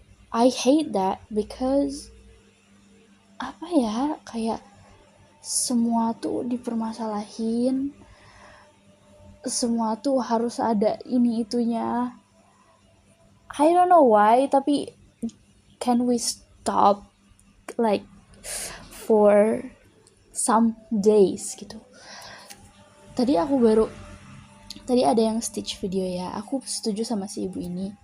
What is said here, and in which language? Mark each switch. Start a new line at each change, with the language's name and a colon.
English: I hate that because
Indonesian: apa ya, kayak semua tuh dipermasalahin, semua tuh harus ada ini itunya.
English: I don't know why, tapi can we stop like for some days gitu.
Indonesian: Tadi ada yang stitch video ya, aku setuju sama si ibu ini.